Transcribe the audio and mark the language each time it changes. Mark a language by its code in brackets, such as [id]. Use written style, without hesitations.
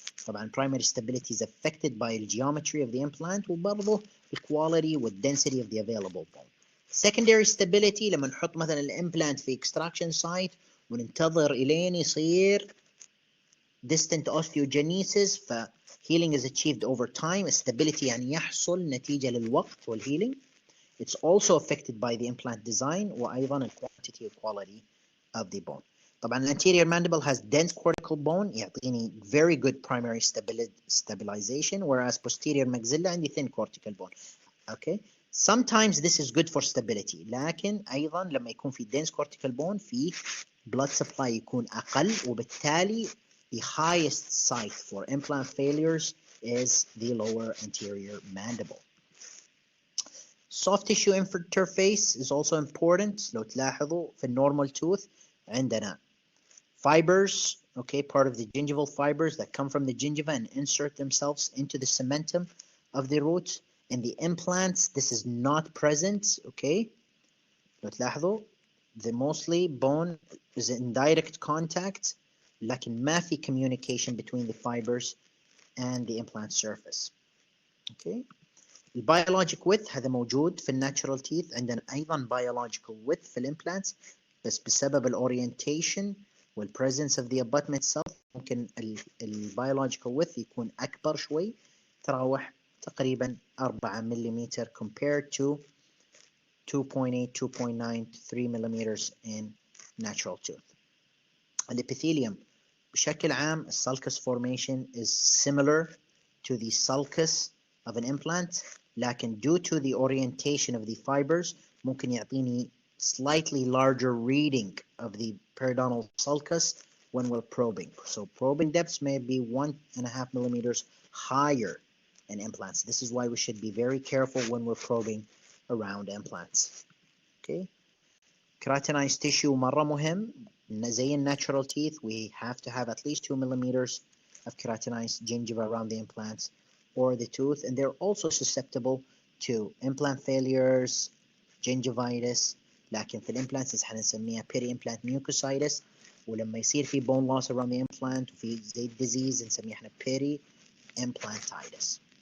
[ar] طبعا [en] primary stability is affected by the geometry of the implant [ar] وبرضه [en] the quality with density of the available bone. Secondary stability [ar] لما نحط مثلا الامبلانت في [en] extraction site [ar] وننتظر إلين يصير [en] distant osteogenesis، ف healing is achieved over time. [ar] stability يعني يحصل نتيجة للوقت والhealing. [en] It's also affected by the implant design [ar] وأيضا [en] the quantity and quality of the bone. [ar] طبعا [en] anterior mandible has dense cortical bone [ar] يعطيني [en] very good primary stabilization, whereas posterior maxilla [ar] عندي [en] thin cortical bone. Okay, sometimes this is good for stability، [ar] لكن أيضا لما يكون في [en] dense cortical bone في blood supply [ar] يكون أقل، وبالتالي [en] the highest site for implant failures is the lower anterior mandible. Soft tissue interface is also important. [ar] لو تلاحظوا في [en] normal tooth [ar] عندنا [en] fibers, okay, part of the gingival fibers that come from the gingiva and insert themselves into the cementum of the root. In the implants, this is not present, okay. [ar] لو تلاحظوا [en] the mostly bone is in direct contact [ar] لكن ما في [en] communication between the fibers and the implant surface, okay. [ar] البيولوجيك width هذا موجود في الناتشرال تيث، عندنا أيضا biological width في الامبلانتس، بس بسبب الأورينتيشن وال [en] presence of the abutment itself [ar] ممكن البيولوجيكال width يكون أكبر شوي، تراوح تقريبا 4 ملم [en] compared to 2.8, 2.9, 3 millimeters in natural tooth. [ar] الابيثيليوم بشكل عام [en] الsulcus formation is similar to the sulcus of an implant، [ar] لكن [en] due to the orientation of the fibers [ar] ممكن يعطيني [en] slightly larger reading of the periodontal sulcus when we're probing. So probing depths may be 1.5 millimeters higher in implants. This is why we should be very careful when we're probing around implants. Okay. Keratinized tissue [ar] مرة مهم. زي [en] natural teeth, we have to have at least 2 millimeters of keratinized gingiva around the implants or the tooth, and they're also susceptible to implant failures, gingivitis. [ar] لكن في الامبلانتس حنسميها peri-implant mucositis، ولما يصير في [en] bone loss around the implant [ar] وفي زي disease نسميها احنا peri-implantitis.